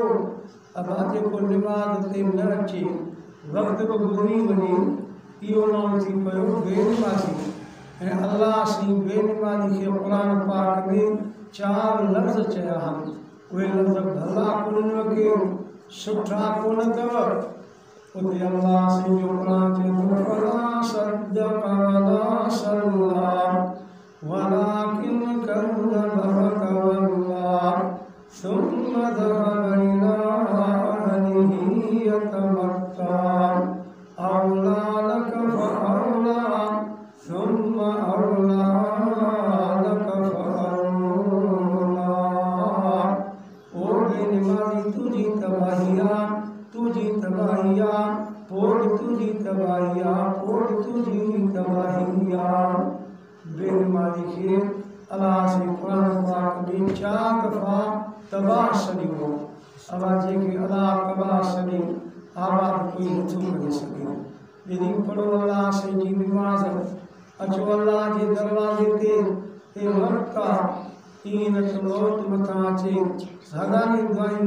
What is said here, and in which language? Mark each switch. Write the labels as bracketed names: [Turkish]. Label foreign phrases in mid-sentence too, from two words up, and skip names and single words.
[Sindhi] अल्लाह जेको नमाज़ ते न अचे वक़्त बि गुज़री वञे इहो माण्हू थी पियो बेनमाज़ी ऐं अल्लाह सी बेनमाज़ी खे क़ुर पाक में 4 लफ़्ज़ चया आहिनि उहे लफ़्ज़ भला कोन के सुठा कोन अथव उते अल्लाह सी जो क़ुर चए थो [Arabic] فلا صدق ولا صلى ولكن كذب وتولى ثم ذهب إلى أهله يتمطى أولى لك فأولى ثم أولى لك فأولى [Sindhi] ओ बेनमाज़ी तुझी तबाहिया पोड़ तुझी तबाहिया पोड़ तुझी तबाहिया बेनमाज़ी खे अल्लाह से क़ुर पाक में 4 दफ़ा तबाह छॾियो अल्लाह जेके अल्लाह तबाह छॾे आबाद कोई नथो करे सघे ॿिनी पढ़ो अल्लाह से जी नमाज़ अचो अल्लाह जे दरवाज़े ते वक़्त आहे ईअं न त मौत मथां अचे हज़ारे दुआयूं